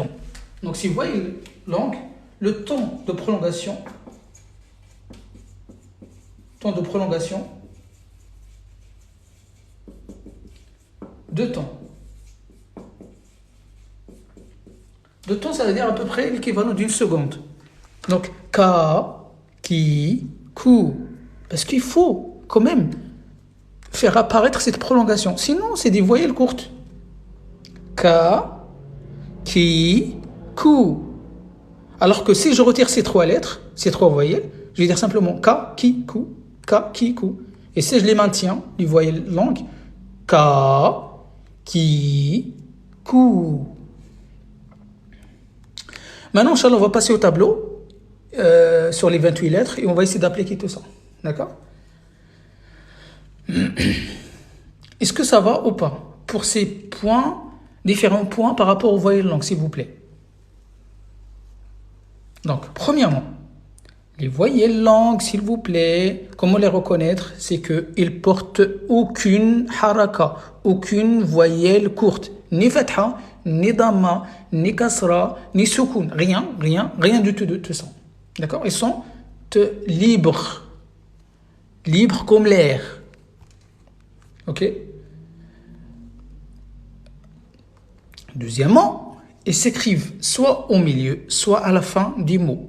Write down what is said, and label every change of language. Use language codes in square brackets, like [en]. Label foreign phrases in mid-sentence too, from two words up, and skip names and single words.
[fr] Donc, si vous voyez langue, le temps de prolongation, temps, 2 temps. 2 temps, ça veut dire à peu près l'équivalent d'une seconde. Donc, [ar] كا، كي، كو. [fr] Parce qu'il faut quand même faire apparaître cette prolongation. Sinon, c'est des voyelles courtes. [ar] كا، كي، كو. [fr] Alors que si je retire ces 3 lettres, ces 3 voyelles, je vais dire simplement [ar] كا، كي، كو، كا، كي، كو. [fr] Et si je les maintiens, les voyelles longues, [ar] كا، كي، كو. [fr] Maintenant, [ar] إن شاء الله, [fr] on va passer au tableau sur les 28 lettres et on va essayer d'appliquer tout ça. D'accord? Est-ce que ça va ou pas? Pour ces points, différents points par rapport aux voyelles longues, s'il vous plaît. Donc, premièrement, les voyelles longues, s'il vous plaît, comment les reconnaître? C'est qu'ils portent aucune haraka, aucune voyelle courte. Ni fatha, ni dhamma, ni kasra, ni soukoun. Rien du tout de tout ça. D'accord? Ils sont libres. Libres comme l'air. Ok? Deuxièmement, ils s'écrivent soit au milieu, soit à la fin des mots.